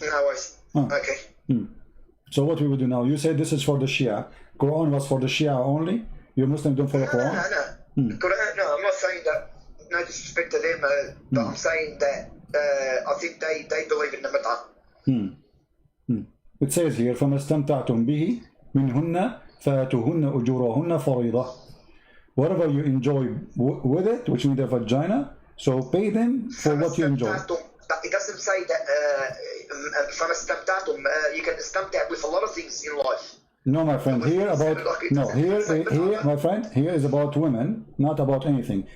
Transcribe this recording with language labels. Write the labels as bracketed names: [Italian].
[English] No worries. Okay. So what we will do now? You say this is for the Shia. Quran was for the Shia only. You Muslims don't follow Quran. No. Quran, no, I'm not saying that. No disrespect to them, but I'm saying that I think they believe in the mut'ah. It says here, [Arabic] فَمَا اسْتَمْتَعْتُمْ بِهِ مِنْهُنَّ فَآتُوهُنَّ أُجُورَهُنَّ فَرِيضَةً. [English] Whatever you enjoy with it, which means the vagina, so pay them for what you enjoy. It doesn't say that from istamta'tum, you can istamta' with a lot of things in life. No, my friend, here about no here my friend, here is about women, not about anything.